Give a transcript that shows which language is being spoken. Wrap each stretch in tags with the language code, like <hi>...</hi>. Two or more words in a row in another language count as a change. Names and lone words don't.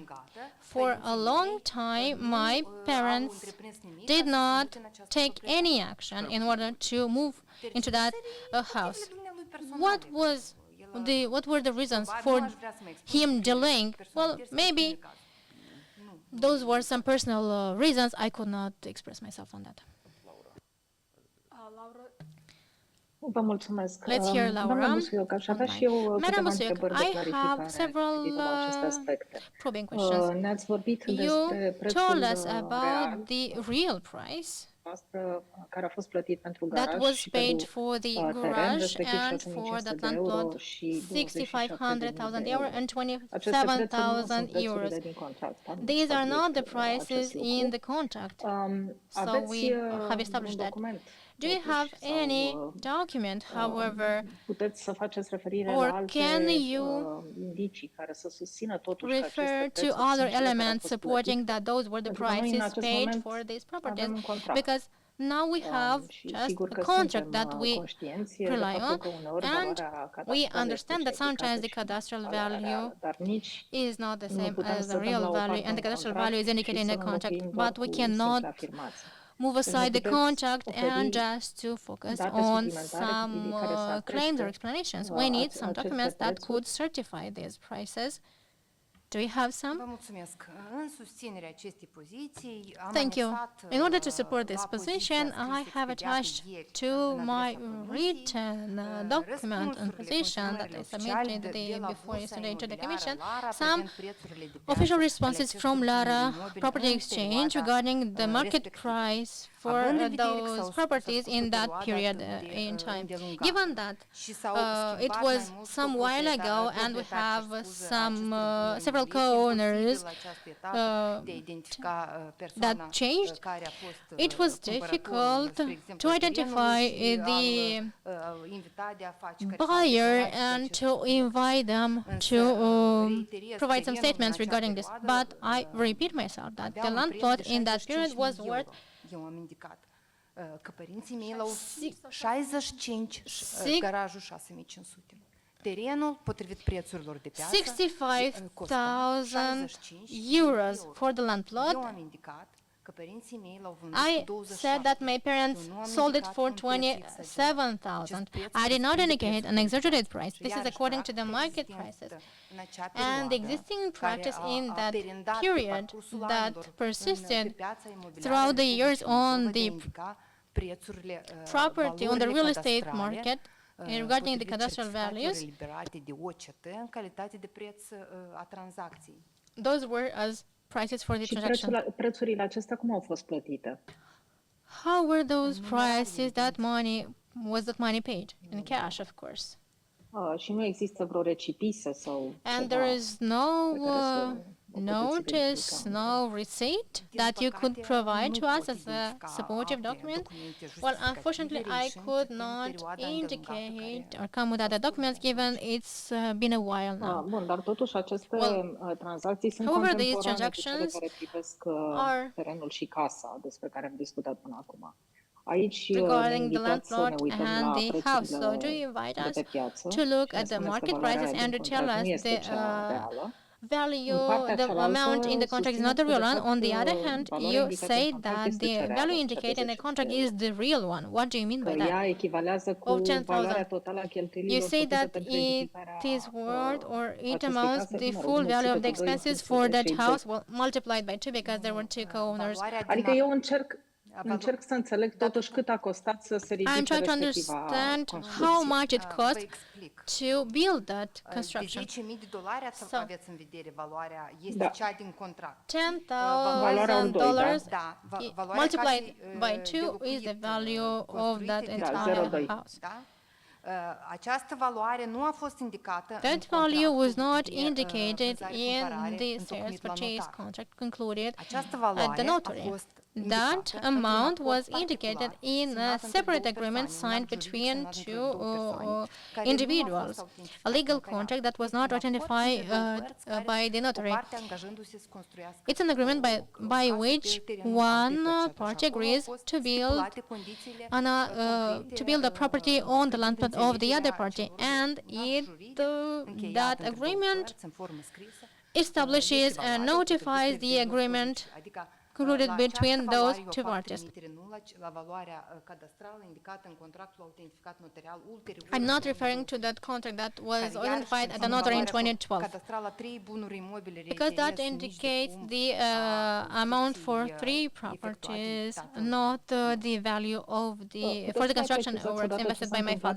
<en>For a long time, my parents did not take any action in order to move into that house. What were the reasons for him delaying? Well, maybe those were some personal reasons. I could not express myself on that.</en> <ro>Vă mulțumesc.</ro> <en>Let's hear Laura.</en> <ro>Doamna Busuioc, aș avea și eu câteva întrebări de clarificare privind la aceste aspecte.</ro> <en>Probing questions.</en> <ro>Ne-ați vorbit despre</ro> <en>You</en> <ro>prețul</ro> <en>told us</en> <ro>real</ro> <en>about the real price</en> <ro>care a fost plătit pentru</ro> <en>that</en> <ro>garaj</ro> <en>was</en> <ro>și</ro> <en>paid</en> <ro>pentru</ro> <en>for the</en> <ro>teren,</ro> <en>garage</en> <ro>respectiv</ro> <en>and</en> <ro>6.500</ro> <en>for the</en> <ro>de</ro> <en>land</en> <ro>euro</ro> <en>plot,</en> <ro>și</ro> <en>6,500</en> <ro>de</ro> <en>euro and</en> <ro>Aceste prețuri nu</ro> <en>27,000</en> <ro>sunt</ro> <en>euros.</en> <ro>prețurile din contract.</ro> <en>These are not the prices in the contract. So we have established that. Do you have any document, however,</en> <ro>puteți să faceți referire</ro> <en>or</en> <ro>la alte</ro> <en>can you</en> <ro>indicii care să susțină totuși că aceste</ro> <en>refer</en> <ro>prețuri</ro> <en>to</en> <ro>sunt</ro> <en>other</en> <ro>cele care au</ro> <en>elements</en> <ro>fost</ro> <en>supporting</en> <ro>plătite?</ro> <en>that those were the</en> <ro>Pentru că noi, în</ro> <en>prices</en> <ro>acest</ro> <en>paid</en> <ro>moment,</ro> <en>for these</en> <ro>avem</ro> <en>properties?</en> <ro>un contract.</ro> <en>Because now we have</en> <ro>Și</ro> <en>just</en> <ro>sigur</ro> <en>a</en> <ro>că</ro> <en>contract</en> <ro>suntem</ro> <en>that we</en> <ro>conștienți de</ro> <en>rely</en> <ro>faptul</ro> <en>on,</en> <ro>că uneori</ro> <en>and</en> <ro>valoarea</ro> <en>we</en> <ro>cadastrală</ro> <en>understand</en> <ro>este</ro> <en>that sometimes the</en> <ro>și</ro> <en>cadastral</en> <ro>valoarea</ro> <en>value</en> <ro>reală, dar nici</ro> <en>is not the</en> <ro>nu</ro> <en>same</en> <ro>putem</ro> <en>as</en> <ro>să</ro> <en>the</en> <ro>dăm</ro> <en>real</en> <ro>la o</ro> <en>value,</en> <ro>parte</ro> <en>and the</en> <ro>un</ro> <en>cadastral</en> <ro>contract</ro> <en>value is indicated</en> <ro>și</ro> <en>in</en> <ro>să</ro> <en>the</en> <ro>nu</ro> <en>contract,</en> <ro>înlocuim doar</ro> <en>but we</en> <ro>cu</ro> <en>cannot</en> <ro>simple afirmații.</ro> <en>move</en> <ro>Deci ne</ro> <en>aside the</en> <ro>puteți</ro> <en>contract and</en> <ro>oferi</ro> <en>just to focus</en> <ro>date</ro> <en>on</en> <ro>suplimentare</ro> <en>some</en> <ro>potrivit care să</ro> <en>claims or</en> <ro>ateste</ro> <en>explanations. We need some</en> <ro>aceste</ro> <en>documents that</en> <ro>prețuri?</ro> <en>could certify these prices. Do you have some?</en> <ro>Vă mulțumesc. În susținerea acestei poziții am</ro> <en>Thank you.</en> <ro>anexat</ro> <en>In order to support</en> <ro>la</ro> <en>this</en> <ro>poziția</ro> <en>position,</en> <ro>scrisă</ro> <en>I have</en> <ro>expediată</ro> <en>attached</en> <ro>ieri</ro> <en>to</en> <ro>în</ro> <en>my</en> <ro>adresa Comisiei,</ro> <en>written document and</en> <ro>răspunsurile</ro> <en>position that I</en> <ro>confirmările</ro> <en>submitted</en> <ro>oficiale</ro> <en>the</en> <ro>de</ro> <en>day</en> <ro>la</ro> <en>before</en> <ro>Bursa</ro> <en>yesterday to the</en> <ro>Imobiliară</ro> <en>Commission,</en> <ro>Lara</ro> <en>some</en> <ro>privind prețurile de piață</ro> <en>official</en> <ro>ale</ro> <en>responses</en> <ro>acestor</ro> <en>from</en> <ro>bunuri</ro> <en>Lara</en> <ro>imobile</ro> <en>Property</en> <ro>în</ro> <en>Exchange</en> <ro>perioada</ro> <en>regarding the market</en> <ro>respectivă.</ro> <en>price for</en> <ro>Având în vedere că</ro> <en>those</en> <ro>s-a</ro> <en>properties</en> <ro>scurs</ro> <en>in</en> <ro>o</ro> <en>that</en> <ro>perioadă</ro> <en>period</en> <ro>atât de</ro> <en>in time.</en> <ro>îndelungată</ro> <en>Given that</en> <ro>și s-au</ro> <en>it</en> <ro>schimbat</ro> <en>was</en> <ro>mai mult</ro> <en>some while ago and we have some several co-owners that changed, it was difficult to identify the buyer and to invite them to provide some statements regarding this. But I repeat myself that the land plot in that period was worth</en> <ro>Eu am indicat că părinții mei l-au 65 garajul 6500. Terenul, potrivit prețurilor de piață,</ro> <en>65,000 euros for the land plot.</en> <ro>Eu am indicat că părinții mei l-au vândut</ro> <en>I said that my parents sold it for 27,000. I did not indicate an exaggerated price. This is according to the market prices. And the existing practice in that period that persisted throughout the years on the property, on the real estate market, regarding the cadastral values, those were as prices for the</en> <ro>Și</ro> <en>transaction.</en> <ro>prețurile acestea cum au fost plătite?</ro> <en>How were those prices, was that money paid? In cash, of course.</en> <ro>Și nu există vreo recipisă sau</ro> <en>And</en> <ro>ceva</ro> <en>there is no</en> <ro>pe care să o puteți</ro> <en>notice,</en> <ro>verifica?</ro> <en>no receipt that you could provide to us as a supportive document? Well, unfortunately, I could not indicate or come with other documents given it's been a while now.</en> <ro>Bun, dar totuși aceste tranzacții sunt</ro> <en>however, these</en> <ro>contemporane cu cele</ro> <en>transactions</en> <ro>care privesc</ro> <en>are</en> <ro>terenul și casa despre care am discutat până acum. Aici</ro> <en>regarding the land</en> <ro>invitați să ne</ro> <en>plot</en> <ro>uităm la</ro> <en>and the house. So do</en> <ro>prețurile</ro> <en>you invite</en> <ro>de</ro> <en>us</en> <ro>pe piață</ro> <en>to look</en> <ro>și ne</ro> <en>at the</en> <ro>spuneți că</ro> <en>market</en> <ro>valoarea</ro> <en>prices and</en> <ro>din</ro> <en>to tell</en> <ro>contract nu</ro> <en>us</en> <ro>este</ro> <en>the</en> <ro>cea reală.</ro> <en>value,</en> <ro>partea</ro> <en>the amount</en> <ro>cealaltă</ro> <en>in the contract is not the</en> <ro>susțineți că,</ro> <en>real</en> <ro>de</ro> <en>one. On the</en> <ro>fapt,</ro> <en>other hand,</en> <ro>valoarea</ro> <en>you</en> <ro>indicată în</ro> <en>say</en> <ro>contract</ro> <en>that</en> <ro>este</ro> <en>the</en> <ro>cea reală,</ro> <en>value</en> <ro>cea de</ro> <en>indicated in the</en> <ro>10.000</ro> <en>contract</en> <ro>de</ro> <en>is</en> <ro>euro.</ro> <en>the real one. What do you mean</en> <ro>Că</ro> <en>by that?</en> <ro>ea echivalează cu</ro> <en>Of 10,000.</en> <ro>valoarea totală a</ro> <en>You</en> <ro>cheltuielilor</ro> <en>say</en> <ro>făcute</ro> <en>that</en> <ro>pentru</ro> <en>it</en> <ro>edificarea</ro> <en>is worth or it</en> <ro>acestei</ro> <en>amounts</en> <ro>case,</ro> <en>the</en> <ro>mă rog,</ro> <en>full value of the</en> <ro>înmulțite cu 2 în</ro> <en>expenses</en> <ro>funcție</ro> <en>for</en> <ro>de</ro> <en>that</en> <ro>cei</ro> <en>house,</en> <ro>2.</ro> <en>well, multiplied by 2 because there were two co-owners.</en> <ro>Adică eu încerc să înțeleg totuși cât a costat să se</ro> <en>I'm</en> <ro>ridice</ro> <en>trying to</en> <ro>respectiva</ro> <en>understand how</en> <ro>construcție.</ro> <en>much it</en> <ro>Vă</ro> <en>cost</en> <ro>explic.</ro> <en>to build that</en> <ro>De</ro> <en>construction.</en> <ro>10.000 de dolari aveți în vedere valoarea, este Da. cea din contract. Valoarea ori doi, da?</ro> <en>$10,000</en> <ro>Da, valoarea</ro> <en>multiplied</en> <ro>casei,</ro> <en>by</en> <ro>de</ro> <en>2 is the</en> <ro>locuit,</ro> <en>value of</en> <ro>construite</ro> <en>that</en> <ro>de</ro> <en>entire</en> <ro>0,2.</ro> <en>house.</en> <ro>Da? Această valoare nu a fost indicată în</ro> <en>That value was not</en> <ro>contractul de</ro> <en>indicated</en> <ro>vânzare-cumpărare</ro> <en>in the sales</en> <ro>întocmit la</ro> <en>purchase</en> <ro>notar.</ro> <en>contract concluded</en> <ro>Această</ro> <en>at</en> <ro>valoare</ro> <en>the</en> <ro>a</ro> <en>notary.</en> <ro>fost</ro> <en>That</en> <ro>indicată într-un</ro> <en>amount</en> <ro>acord</ro> <en>was</en> <ro>particular</ro> <en>indicated in a</en> <ro>semnat între</ro> <en>separate</en> <ro>două</ro> <en>agreement</en> <ro>persoane,</ro> <en>signed</en> <ro>un act juridic</ro> <en>between</en> <ro>semnat între</ro> <en>two</en> <ro>două persoane, care nu a</ro> <en>individuals,</en> <ro>fost autentificat</ro> <en>a legal</en> <ro>nicăieri.</ro> <en>contract that was</en> <ro>Este</ro> <en>not</en> <ro>un acord</ro> <en>ratified</en> <ro>între două părți care</ro> <en>by the</en> <ro>o</ro> <en>notary.</en> <ro>parte angajându-se să construiască</ro> <en>It's an agreement by</en> <ro>casă</ro> <en>which</en> <ro>pe terenul altei</ro> <en>one</en> <ro>părți. Și</ro> <en>party</en> <ro>acolo au</ro> <en>agrees</en> <ro>fost</ro> <en>to build</en> <ro>stipulate condițiile</ro> <en>to build a property on the land plot of the other party, and that agreement establishes and notifies the agreement concluded between those two parties. I'm not referring to that contract that was identified at the notary in 2012, because that indicates the amount for 3 properties, not the value of for the construction works invested by my father.</en>